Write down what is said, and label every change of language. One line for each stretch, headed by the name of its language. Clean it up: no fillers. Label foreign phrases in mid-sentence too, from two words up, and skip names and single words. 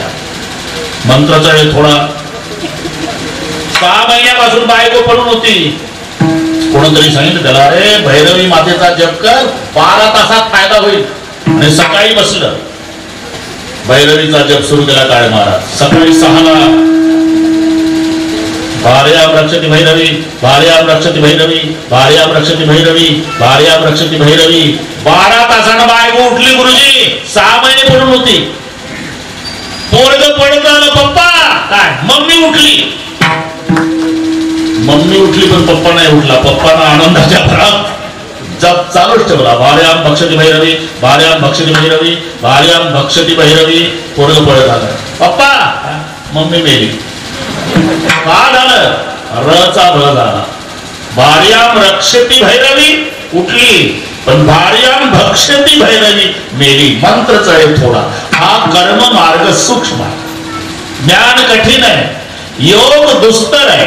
Marathi: मंत्राचा वेळ थोडा, 6 महिन्यापासून बायको पडून होती, कोणतरी सांगितलं त्याला, अरे भैरवी मातेचा जप कर, 12 तासात फायदा होईल। आणि सकाळी बसलं, भैरवीचा जप सुरू केला काळे महाराज।
Sanskrit: सकाळी 6ला भार्यां रक्षति भैरवी, भार्यां रक्षति भैरवी, भार्यां रक्षति भैरवी, भार्यां रक्षति भैरवी.
Marathi: 12 तासानं बायको उठली गुरुजी. 6 महिने पडून होती. पोरग पडत आलं, पप्पा काय. मम्मी उठली पण पप्पा नाही उठला. पप्पानं आनंदाच्या भरात जप चालूच ठेवला.
Sanskrit: भार्यां भक्षति भैरवी, भार्यां भक्षति भैरवी, भार्यां भक्षति भैरवी.
Marathi: पोरग पडत आलं, पप्पा. मम्मी मेली. का झालं? रचा भळ झाला.
Sanskrit: भार्यां रक्षति भैरवी
Marathi: उठली, पण
Sanskrit: भार्यां भक्षति भैरवी
Marathi: मेली. मंत्रच आहे थोडा. हा कर्म मार्ग सूक्ष्म आहे, ज्ञान कठीण आहे, योग दुस्तर आहे.